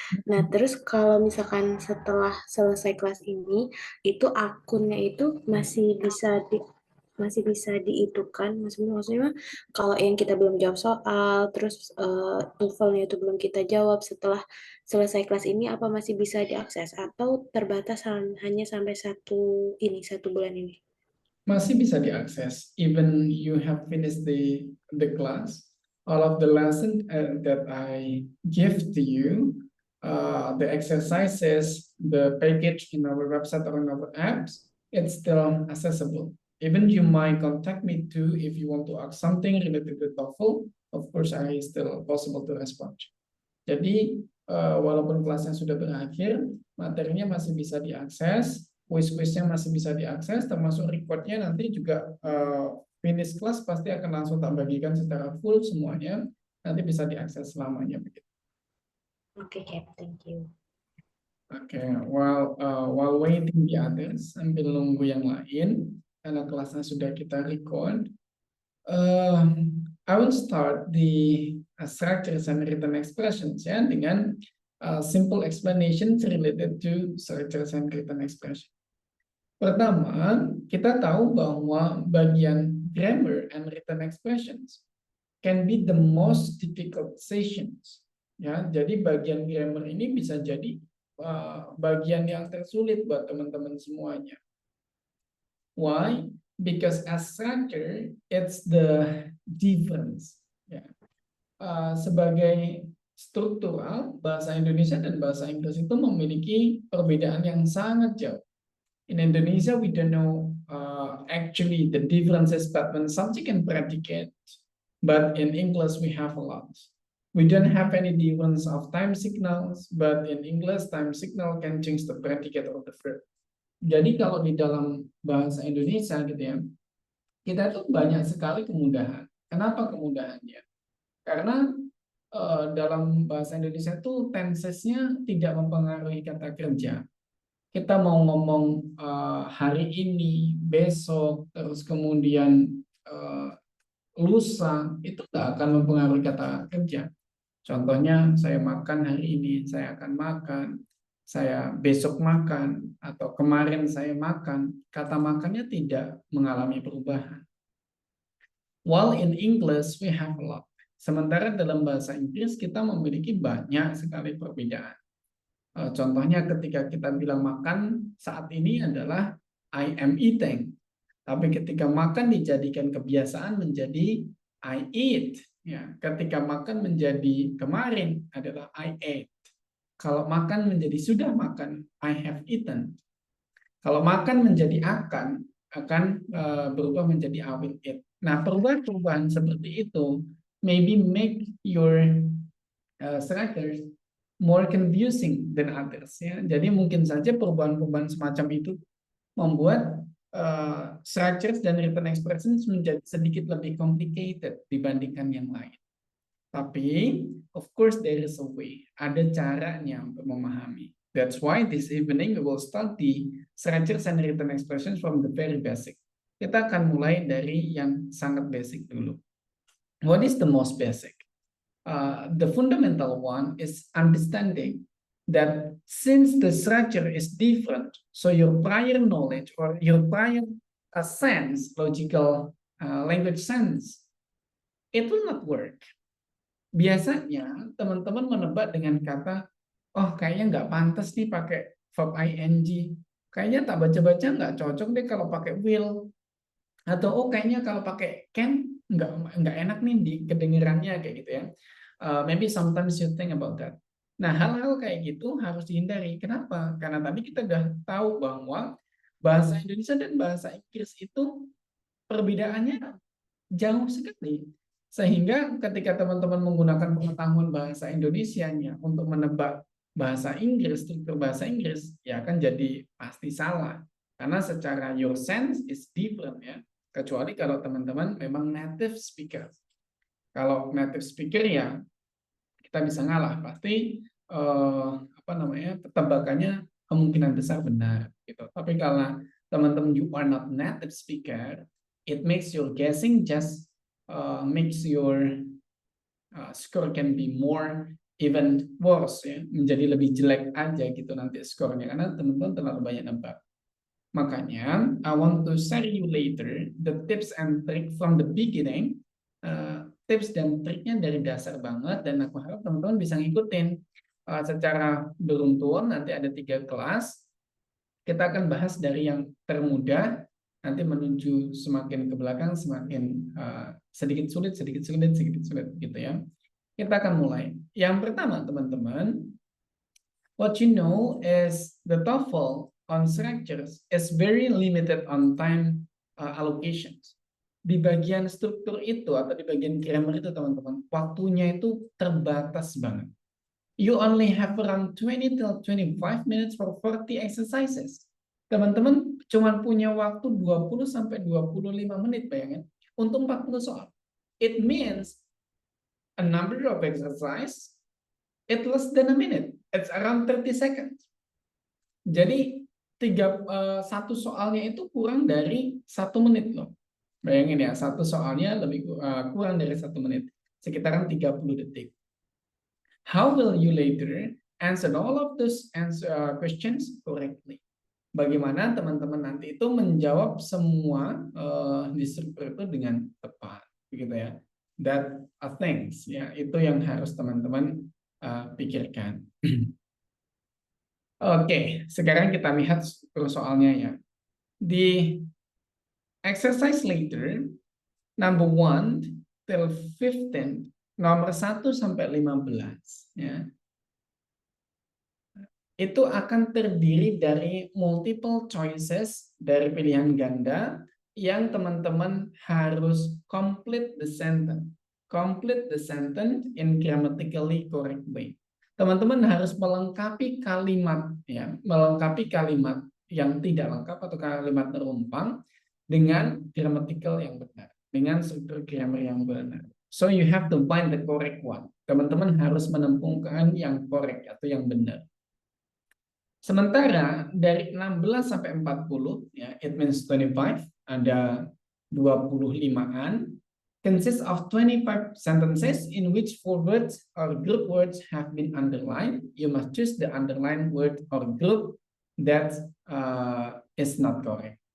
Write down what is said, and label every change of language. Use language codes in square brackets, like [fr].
[id] Nah, terus kalau misalkan setelah selesai kelas ini, itu akunnya itu masih bisa diitukan. Maksudnya kalau yang kita belum jawab soal, terus TOEFL-nya itu belum kita jawab setelah selesai kelas ini, apa masih bisa diakses atau terbatas hanya sampai satu bulan ini? Masih bisa diakses, [en] even you have finished the class, all of the lesson that I give to you, the exercises, the package in our website or in our apps, it's still accessible. Even you might contact me too if you want to ask something related to TOEFL. Of course, I still possible to respond. [id] Jadi, walaupun kelasnya sudah berakhir, materinya masih bisa diakses, quiz-quiznya masih bisa diakses, termasuk recordnya nanti juga finish kelas pasti akan langsung tak bagikan secara full semuanya, nanti bisa diakses selamanya begitu. [en] Oke, Cap, thank you. Oke, while waiting the others, [id] sambil nunggu yang lain, karena kelasnya sudah kita record, [en] I will start the structures and written expressions ya [id] dengan [en] simple explanations related to structures and written expression. [id] Pertama, kita tahu bahwa bagian [en] grammar and written expressions can be the most difficult sessions. [id] Ya, jadi bagian grammar ini bisa jadi bagian yang tersulit buat teman-teman semuanya. [en] Why? Because as structure, it's the difference. [id] Ya. Sebagai struktural, bahasa Indonesia dan bahasa Inggris itu memiliki perbedaan yang sangat jauh. [en] In Indonesia, we don't know actually the differences between subject and predicate, but in English we have a lot. We don't have any difference of time signals, but in English time signal can change the predicate of the verb. [id] Jadi kalau di dalam bahasa Indonesia gitu ya, kita tuh banyak sekali kemudahan. Kenapa kemudahannya? Karena dalam bahasa Indonesia tuh tensesnya tidak mempengaruhi kata kerja. Kita mau ngomong hari ini, besok, terus kemudian lusa, itu nggak akan mempengaruhi kata kerja. Contohnya, saya makan hari ini, saya akan makan, saya besok makan, atau kemarin saya makan, kata makannya tidak mengalami perubahan. [en] While in English, we have a lot. [id] Sementara dalam bahasa Inggris, kita memiliki banyak sekali perbedaan. Contohnya ketika kita bilang makan saat ini adalah [en] I am eating. [id] Tapi ketika makan dijadikan kebiasaan menjadi [en] I eat. [id] Ya, ketika makan menjadi kemarin adalah [en] I ate. [id] Kalau makan menjadi sudah makan, [en] I have eaten. [id] Kalau makan menjadi akan berubah menjadi [en] I will eat. [id] Nah, perubahan-perubahan seperti itu [en] maybe make your structures more confusing than others ya. [id] Jadi mungkin saja perubahan-perubahan semacam itu membuat structures dan written expressions menjadi sedikit lebih complicated dibandingkan yang lain. Tapi [en] of course there is a way, [id] ada caranya untuk memahami. [en] That's why this evening we will start the structures and written expressions from the very basic. [id] Kita akan mulai dari yang sangat basic dulu. [en] What is the most basic? The fundamental one is understanding that since the structure is different, so your prior knowledge or your prior sense, logical language sense, it will not work. [id] Biasanya teman-teman menebak dengan kata, oh kayaknya nggak pantas nih pakai verb ing, kayaknya tak baca-baca nggak cocok deh kalau pakai will, atau oh kayaknya kalau pakai can nggak enak nih di kedengarannya kayak gitu ya. [en] Maybe sometimes you think about that. [id] Nah, hal-hal kayak gitu harus dihindari. Kenapa? Karena tadi kita udah tahu bahwa bahasa Indonesia dan bahasa Inggris itu perbedaannya jauh sekali. Sehingga ketika teman-teman menggunakan pengetahuan bahasa Indonesianya untuk menebak bahasa Inggris, struktur bahasa Inggris, ya akan jadi pasti salah. Karena secara [en] your sense is different [id] ya. Kecuali kalau teman-teman memang native speaker. Kalau native speaker ya kita bisa ngalah, pasti apa namanya tebakannya kemungkinan besar benar gitu. Tapi kalau teman-teman [en] you are not native speaker, it makes your guessing just makes your score can be more even worse ya, [id] menjadi lebih jelek aja gitu nanti skornya karena teman-teman terlalu banyak nebak. [en] Makanya I want to share you later the tips and trick from the beginning. [id] Tips dan triknya dari dasar banget dan aku harap teman-teman bisa ngikutin secara beruntun. Nanti ada 3 kelas. Kita akan bahas dari yang termudah nanti menuju semakin ke belakang semakin sedikit sulit, sedikit sulit, sedikit sulit gitu ya. Kita akan mulai. [en] Yang pertama teman-teman, what you know is the TOEFL on structures is very limited on time allocations. [id] Di bagian struktur itu atau di bagian grammar itu teman-teman, waktunya itu terbatas banget. [en] You only have around 20 till 25 minutes for 40 exercises. [id] Teman-teman cuma punya waktu 20 sampai 25 menit bayangin untuk 40 soal. [en] It means a number of exercise it less than a minute. It's around 30 seconds. [id] Jadi satu soalnya itu kurang dari 1 menit loh. Bayangin ya, satu soalnya lebih kurang dari 1 menit, sekitaran 30 detik. [en] How will you later answer all of those questions correctly? [id] Bagaimana teman-teman nanti itu menjawab semua di struktur itu dengan tepat, begitu ya? [en] That are things [id] ya, itu yang harus teman-teman pikirkan. Oke, sekarang kita lihat struktur soalnya ya. Di [en] exercise later, number 1 till 15, [id] nomor 1 sampai 15 ya. Itu akan terdiri dari multiple choices dari pilihan ganda yang teman-teman harus [en] complete the sentence. Complete the sentence in grammatically correct way. [id] Teman-teman harus melengkapi kalimat ya, melengkapi kalimat yang tidak lengkap atau kalimat terumpang dengan grammatical yang benar, dengan struktur grammar yang benar. [en] So you have to find the correct one. [id] Teman-teman harus menemukan yang correct atau yang benar. Sementara dari 16 sampai 40 ya, [en] it means 25, [id] ada 25-an, [en] consists of 25 sentences in which 4 words or group words have been underlined. You must choose the underlined word or group that is not correct.